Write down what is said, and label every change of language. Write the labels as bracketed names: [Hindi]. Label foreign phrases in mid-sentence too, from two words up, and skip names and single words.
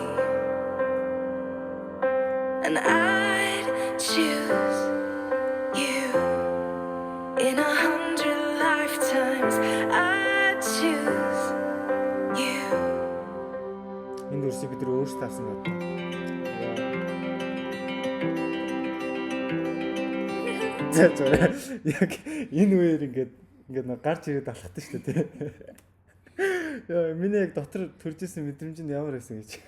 [English] and I'd choose you in 100 lifetimes. I'd choose you. [Mongolian] Энэ үрсийг бид нар өөрсдөө авсан гэдэг. Яг энэ үеэр ингээд нэг гарч ирээд алхахдаг шүү дээ тий. Яа миний яг дотор төрж исэн мэдрэмж нь ямар байсан гэж.